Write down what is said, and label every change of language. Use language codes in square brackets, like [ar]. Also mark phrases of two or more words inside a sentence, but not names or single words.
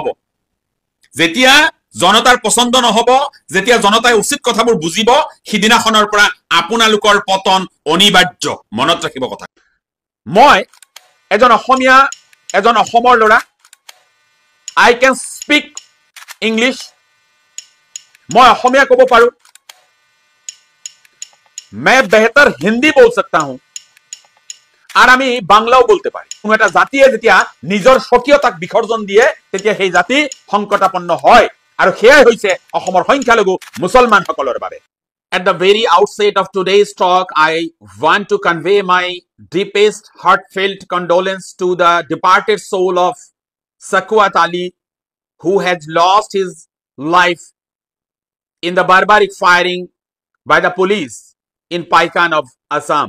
[as] যেতিয়া জনতাৰ পছন্দ নহব, যেতিয়া জনতাই উচিত কথাবোৰ বুজিব, সিদিনাখনৰ পৰা আপোনালোকৰ পতন অনিবাৰ্য। মনত ৰাখিব কথা। মই এজন অসমীয়া, এজন অসমৰ ল'ৰা। [en] I can speak English. [hi] मैं [as] অসমীয়া কব পাৰো। [hi] मैं बेहतर हिंदी बोल सकता हूं [bn] আর আমি বাংলাও বলতে পারি। [as] কোনো এটা জাতিয়ে যেতিয়া নিজৰ স্বকীয়তাক বিসৰ্জন দিয়ে তেতিয়া সেই জাতি সংকটাপন্ন হয়, আৰু সেয়াই হৈছে অসমৰ সংখ্যালঘু মুছলমানসকলৰ বাবে। [en] At the very outset of today's talk, I want to convey my deepest heartfelt condolence to the departed soul of Sakwat Ali, who has lost his life in the barbaric firing by the police in Paikan of Assam.